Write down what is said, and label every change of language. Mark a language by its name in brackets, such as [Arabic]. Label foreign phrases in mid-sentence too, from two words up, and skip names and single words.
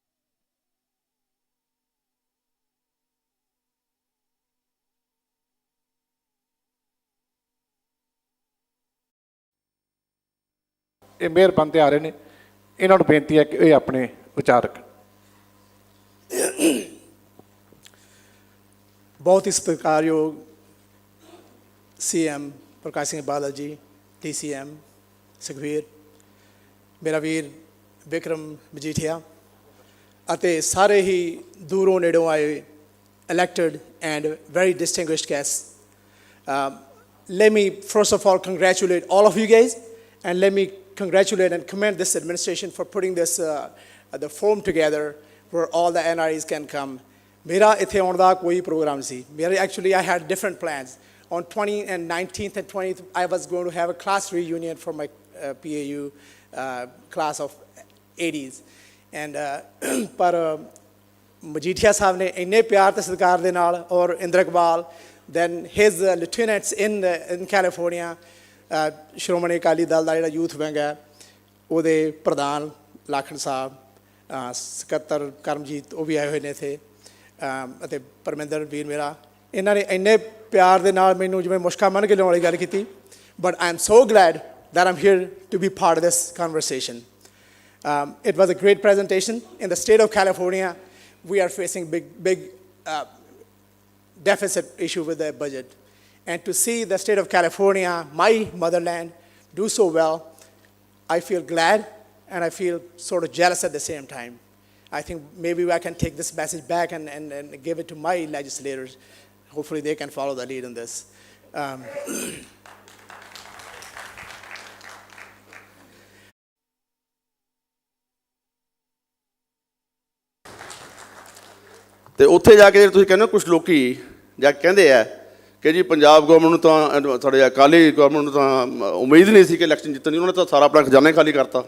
[Punjabi] ਇਹ ਮੇਅਰ ਬਣਦੇ ਆ ਰਹੇ ਨੇ, ਇਹਨਾਂ ਨੂੰ ਬੇਨਤੀ ਹੈ ਕਿ ਇਹ ਆਪਣੇ ਵਿਚਾਰ ਰੱਖਣ। ਬਹੁਤ ਹੀ ਸਤਿਕਾਰਯੋਗ CM ਪ੍ਰਕਾਸ਼ ਸਿੰਘ ਬਾਦਲ ਜੀ, DCM ਸੁਖਬੀਰ, ਮੇਰਾ ਵੀਰ ਵਿਕਰਮ ਮਜੀਠੀਆ ਅਤੇ ਸਾਰੇ ਹੀ ਦੂਰੋਂ ਨੇੜੋਂ ਆਏ [English] elected and very distinguished guests. Let me first of all congratulate all of you guys, and let me congratulate and commend this administration for putting this the forum together where all the NREs can come. [Punjabi] ਮੇਰਾ ਇੱਥੇ ਆਉਣ ਦਾ ਕੋਈ ਪ੍ਰੋਗਰਾਮ ਸੀ। ਮੇਰੇ [English] actually I had different plans. On 20th and 19th and 20th I was going to have a class reunion for my PAU class of 80s. [Punjabi] And ਪਰ ਮਜੀਠੀਆ ਸਾਹਿਬ ਨੇ ਇੰਨੇ ਪਿਆਰ ਤੇ ਸਤਿਕਾਰ ਦੇ ਨਾਲ, ਔਰ ਇੰਦਰ ਇਕਬਾਲ, [English] then his lieutenants in California, [Punjabi] ਸ਼੍ਰੋਮਣੀ ਅਕਾਲੀ ਦਲ ਦਾ ਜਿਹੜਾ ਯੂਥ ਵਿੰਗ ਹੈ ਉਹਦੇ ਪ੍ਰਧਾਨ ਲਾਖਣ ਸਾਹਿਬ, ਸਕੱਤਰ ਕਰਮਜੀਤ, ਉਹ ਵੀ ਆਏ ਹੋਏ ਨੇ ਇੱਥੇ, ਅਤੇ ਪਰਮਿੰਦਰ ਵੀਰ ਮੇਰਾ, ਇਹਨਾਂ ਨੇ ਇੰਨੇ ਪਿਆਰ ਦੇ ਨਾਲ ਮੈਨੂੰ ਜਿਵੇਂ ਮੁਸ਼ਕਾ ਮੰਨ ਕੇ ਲਿਆਉਣ ਵਾਲੀ ਗੱਲ ਕੀਤੀ। [English] But I am so glad that I'm here to be part of this conversation. It was a great presentation. In the state of California, we are facing big deficit issue with the budget. And to see the state of California, my motherland, do so well, I feel glad and I feel sort of jealous at the same time. I think maybe I can take this message back and give it to my legislators. Hopefully they can follow the lead in this. [Punjabi] ਤੇ ਉੱਥੇ ਜਾ ਕੇ ਤੁਸੀਂ ਕਹਿੰਦੇ ਹੋ, ਕੁਛ ਲੋਕੀ ਜਾ ਕੇ ਕਹਿੰਦੇ ਆ ਕਿ ਜੀ ਪੰਜਾਬ ਗੌਰਮੈਂਟ ਨੂੰ ਤਾਂ, ਸਾਡੇ ਅਕਾਲੀ ਗੌਰਮੈਂਟ ਨੂੰ ਤਾਂ ਉਮੀਦ ਨਹੀਂ ਸੀ ਕਿ ਇਲੈਕਸ਼ਨ ਜਿੱਤਣ ਦੀ, ਉਹਨਾਂ ਨੇ ਤਾਂ ਸਾਰਾ ਆਪਣਾ ਖਜ਼ਾਨਾ ਖਾਲੀ ਕਰਤਾ।